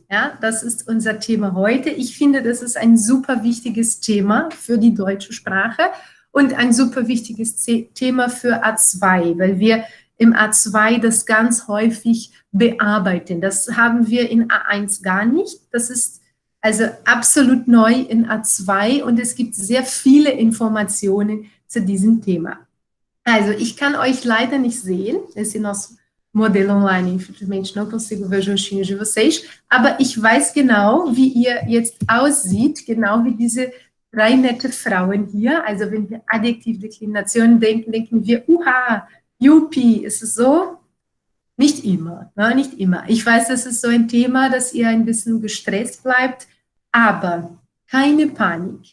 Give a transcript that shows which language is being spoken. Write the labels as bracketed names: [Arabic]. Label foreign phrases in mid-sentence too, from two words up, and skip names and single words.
[German] Ja, das ist unser Thema heute. Ich finde, das ist ein super wichtiges Thema für die deutsche Sprache und ein super wichtiges Thema für A2, weil wir im A2 das ganz häufig bearbeiten. Das haben wir in A1 gar nicht. Das ist also absolut neu in A2 und es gibt sehr viele Informationen zu diesem Thema. Also, ich kann euch leider nicht sehen, [Portuguese] esse nosso modelo online, infelizmente não consigo ver os rostinhos de vocês, [German] aber ich weiß genau, wie ihr jetzt aussieht, genau wie diese drei nette Frauen hier. Also, wenn wir Adjektivdeklination denken, denken wir, uha, Juppie, ist es so? Nicht immer, ne? Nicht immer. Ich weiß, das ist so ein Thema, dass ihr ein bisschen gestresst bleibt, aber keine Panik.